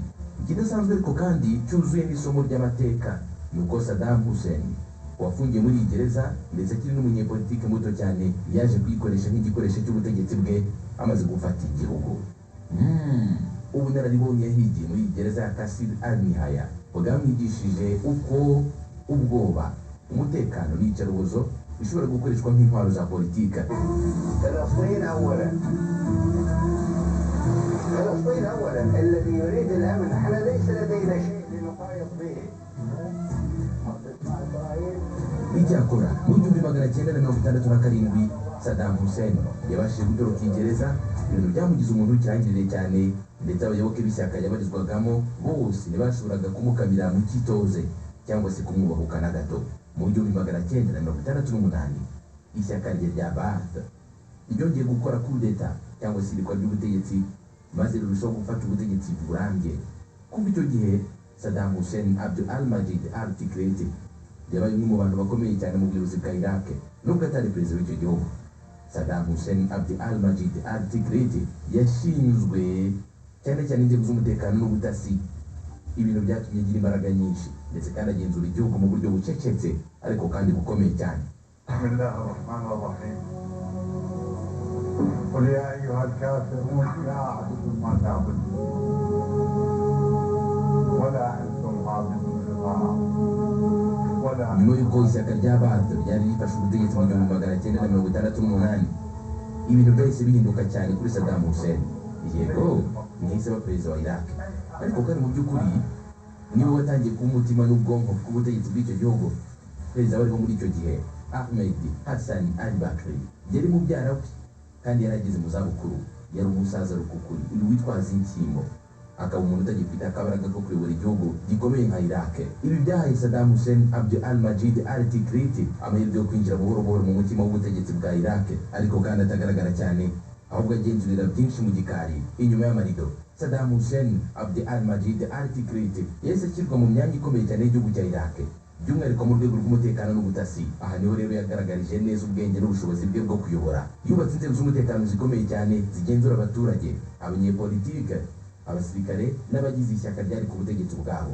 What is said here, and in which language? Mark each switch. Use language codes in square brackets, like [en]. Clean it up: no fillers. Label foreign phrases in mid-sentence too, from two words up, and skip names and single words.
[rw] Ikidasanzwe ariko kandi cyuzuye n'isomo ry'amateka ni uko Saddam Hussein wafungiye muri iyi gereza ndetse akiri n'umunyepolitike muto cyane, yaje kuyikoresha nk'igikoresho cy'ubutegetsi bwe amaze gufata igihugu. Ubunararibonye yahigiye muri iyi gereza ya Kasil al-Nihaya bwamwigishije uko ubwoba, umutekano n'iyicarubozo bishobora gukoreshwa nk'intwaro za politika. [ar] فلسطين اولا الذي يريد الامن، احنا ليس لدينا شيء لنقايض به. [rw] Icyakora mu 1967 Saddam Hussein yabashije gutoroka iyi gereza, ibintu byamugize umuntu w'ikirangirire cyane, ndetse abayoboke b'ishyaka yabarizwagamo bose ntibashoboraga kumukamira mu cyitoze cyangwa se kumwubahuka na gato. Mu 1968 ishyaka rye rya Baath ryongeye gukora [fr] coup d'etat [rw] cyangwa se irikwa ry'ubutegetsi, maze rirushaho gufata ubutegetsi burambye. Kuva icyo gihe Saddam Hussein Abd al-Majid al-Tikrit yabaye umwe mu bantu bakomeye cyane mu buyobozi bwa Iraq, nubwo atari perezida w'icyo gihugu. Saddam Hussein Abd al-Majid al-Tikrit yashinzwe cyane cyane inzego z'umutekano n'ubutasi, ibintu byatumye agira imbaraga nyinshi ndetse kandi agenzura igihugu mu buryo bucecetse ariko kandi bukomeye cyane. [ar] قل يا ايها الكافرون لا اعبد ما تعبدون ولا انتم عابدون ما اعبد. [rw] Nyuma y'uko ishyaka rya Baath ryari rifashe ubutegetsi mu 1968, ibintu byahise bihinduka cyane kuri Saddam Hussein. Yego ntiyahise aba perezida wa Iraq, ariko kandi mu by'ukuri niwe watangiye kuba umutima n'ubwonko bw'ubutegetsi bw'icyo gihugu. Perezida wariho muri icyo gihe Ahmed Hassan al-Bakri yari mubyara we kandi yarageze mu zabukuru, yari umusaza rukukuri witwaza inshyimbo, akaba umuntu utagifite akabaraga ko kuyobora igihugu gikomeye nka Iraq. Ibi byahaye Saddam Hussein Abd al-Majid al-Tikrit amahirwe yo kwinjira buhoro buhoro mu mutima w'ubutegetsi bwa Iraq, ariko kandi atagaragara cyane, ahubwo agenzurira byinshi mu gikari inyuma y'amarido. Saddam Hussein Abd al-Majid al-Tikrit yahise ashyirwa mu myanya ikomeye cyane y'igihugu cya Iraq, by'umwihariko mu rwego rw'umutekano n'ubutasi. Aha niho rero yagaragarije neza ubwenge n'ubushobozi bwe bwo kuyobora. Yubatse inzego z'umutekano zikomeye cyane zigenzura abaturage, abanyepolitike, abasirikare n'abagize ishyaka ryari ku butegetsi bwabo.